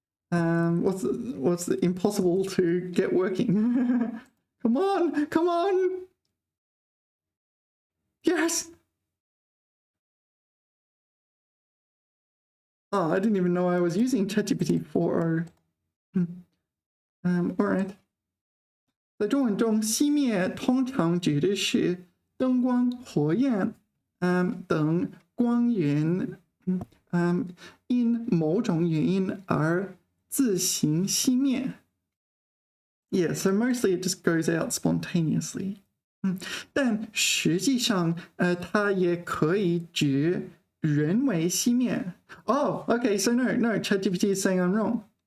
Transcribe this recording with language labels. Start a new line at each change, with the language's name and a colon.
English: What's the impossible to get working? Come on, come on. Yes. Oh, I didn't even know I was using ChatGPT 4. All right.
Chinese: 在中文中，熄灭通常指的是灯光、火焰等光源因某种原因而自行熄灭。
English: Yeah, so mostly it just goes out spontaneously.
Chinese: 但实际上，它也可以指人为熄灭。
English: Oh, okay, so no, ChatGPT is saying I'm wrong.